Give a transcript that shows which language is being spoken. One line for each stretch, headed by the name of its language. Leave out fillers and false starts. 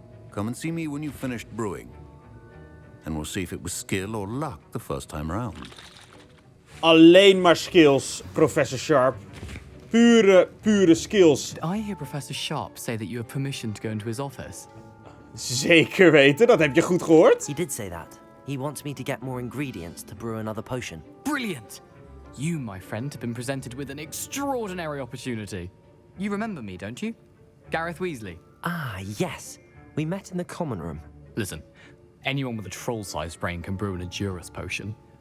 English: Come and see me when you've finished brewing, and we'll see if it was skill or luck the first time around.
Dutch: Alleen maar skills, Professor Sharp. Pure skills.
English: Did I hear Professor Sharp say that you have permission to go into his office?
Dutch: Zeker weten, dat heb je goed gehoord.
English: He did say that. He wants me to get more ingredients to brew another potion. Brilliant! You, my friend, have been presented with an extraordinary opportunity. You remember me, don't you? Gareth Weasley. Ah, yes. We met in the common room. Listen, anyone with a troll-sized brain can brew an Edurus potion.